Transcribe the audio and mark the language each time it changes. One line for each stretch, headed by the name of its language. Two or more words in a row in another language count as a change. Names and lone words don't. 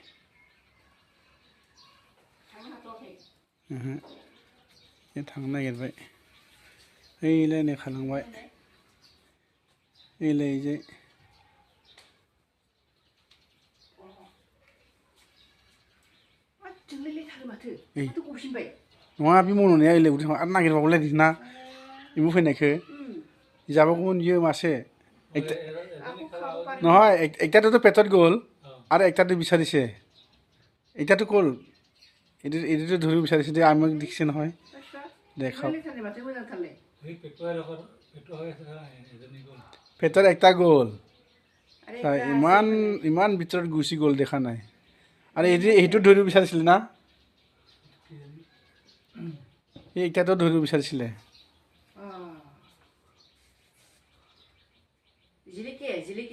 Bodo: थांनो नागिरबाय ओइलाय नै खारलांबाय ओइलाय जे नङा बे मन'नाया ओइलाय उदै आरो नागिरबावलाय ना एम्बु फैनायखौ जाबागौमोन बियो मासे
Assamese: নহয় একটাতো পেটত গ'ল আৰু একটাতো বিচাৰিছে একটাতো গ'ল এইটোতো ধৰিব বিচাৰিছে যে আমাক দেখিছে নহয় দেখাওক পেটত একটা গ'ল ইমান ইমান ভিতৰত গুচি গ'ল দেখা নাই আৰু এইটো ধৰিব বিচাৰিছিলে না এই একটাতো ধৰিব বিচাৰিছিলে